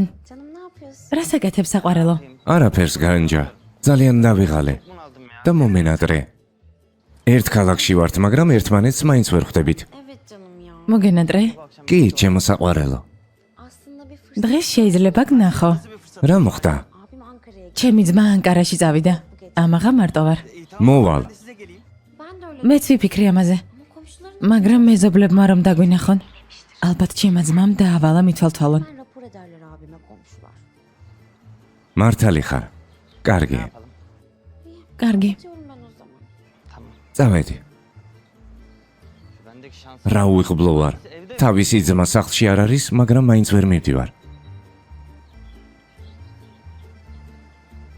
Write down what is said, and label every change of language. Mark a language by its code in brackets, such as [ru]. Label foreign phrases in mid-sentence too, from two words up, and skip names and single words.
[tr] Canım ne yapıyorsun? [ka] რას აკეთებ საყვარელო? არაფერს განჯა. ძალიან დავიღალე. და მომენატრე. ერთ ქალაქში ვართ, მაგრამ ერთმანეთს მაინც ვერ ხვდებით. [tr] Evet canım ya. [ka] მოგენატრე? კი, ჩემო საყვარელო. [tr] Aslında bir fırsat. [ka] დღეს შეიძლება გნახო. რა მოხდა? [tr] Abim Ankara'ya gitti. [ka] ჩემი ძმა ანკარაში წავიდა. ამაღა მარტო ვარ. მოვალ. [tr] Ben de öyle. [ka] მეც ვიფიქრე ამაზე. [tr] Ama komşuların [ka] მაგრამ მეზობლებმა რომ დაგვინახონ, ალბათ ჩემმა ძმამ დაავალა მithვალთვალონ. [tr] hemen rapor ederler abime komşular. [ka] მართალი ხარ. კარგი. კარგი. [tr] Diyorum ben o zaman. [ka] წავედი. რა უიღბლო ვარ. თავისი ძმა სახლში არ არის, მაგრამ მაინც ვერ მივდივარ.